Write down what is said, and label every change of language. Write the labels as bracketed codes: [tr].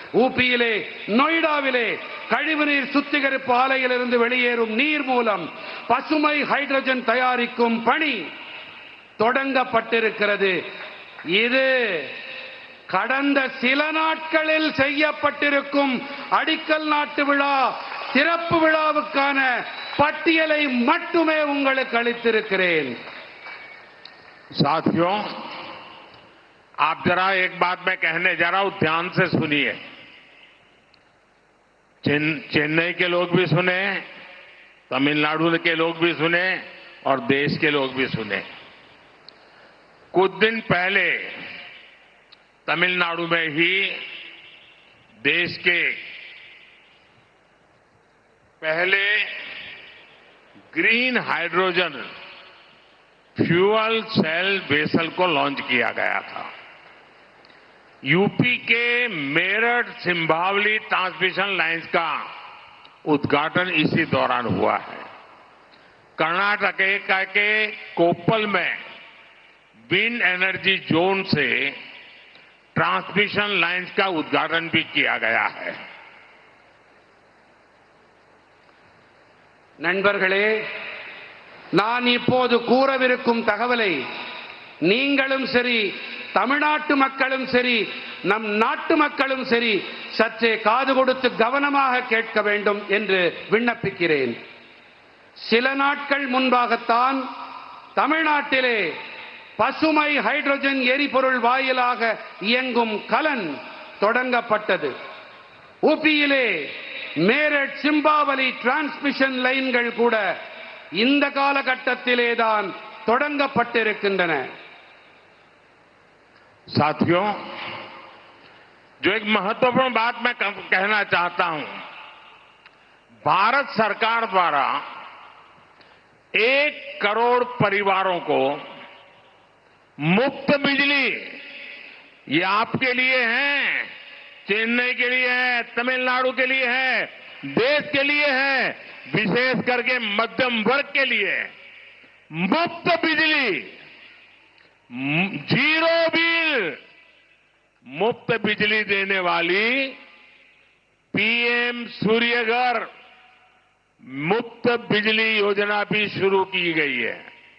[ta] ஊபியிலே நொய்டாவிலே கழிவுநீர் சுத்திகரிப்பு ஆலையிலிருந்து வெளியேறும் நீர் மூலம் பசுமை ஹைட்ரஜன் தயாரிக்கும் பணி தொடங்கப்பட்டிருக்கிறது. இது கடந்த சில நாட்களில் செய்யப்பட்டிருக்கும் அடிக்கல் நாட்டு விழா திறப்பு விழாவுக்கான பட்டியலை மட்டுமே உங்களுக்கு அளித்திருக்கிறேன். [hi] साथियों, आप जरा एक बात मैं कहने जा रहा हूं, ध्यान से सुनिए. चेन्नई के लोग भी सुने, तमिलनाडु के लोग भी सुने और देश के लोग भी सुने। कुछ दिन पहले तमिलनाडु में ही देश के पहले green hydrogen fuel cell vessel को लॉन्च किया गया था। यूपी के मेरठ सिंभावली ट्रांसमिशन लाइंस का उद्घाटन इसी दौरान हुआ है। कर्नाटक के कोप्पल में विंड एनर्जी जोन से ट्रांसमिशन लाइंस का उद्घाटन भी किया गया है। [ta] நண்பர்களே, நான் இப்போது கூறவிருக்கும் தகவலை நீங்களும் சரி, தமிழ்நாட்டு மக்களும் சரி, நம் நாட்டு மக்களும் சரி சற்றே காது கொடுத்து கவனமாக கேட்க வேண்டும் என்று விண்ணப்பிக்கிறேன். சில நாட்கள் முன்பாகத்தான் தமிழ்நாட்டிலே பசுமை ஹைட்ரஜன் எரிபொருள் வாயிலாக இயங்கும் கலன் தொடங்கப்பட்டது. ஊபியிலே மேரட் சிம்பாவலி டிரான்ஸ்மிஷன் லைன்கள் கூட இந்த காலகட்டத்திலே தான் தொடங்கப்பட்டிருக்கின்றன. [hi] साथियों, जो एक महत्वपूर्ण बात मैं कहना चाहता हूं, भारत सरकार द्वारा 1 करोड़ परिवारों को मुफ्त बिजली, ये आपके लिए है, चेन्नई के लिए है, तमिलनाडु के लिए है, देश के लिए है, विशेष करके मध्यम वर्ग के लिए मुफ्त बिजली, जीरो बिल मुफ्त बिजली देने वाली पीएम सूर्यघर मुफ्त बिजली योजना भी शुरू की गई है।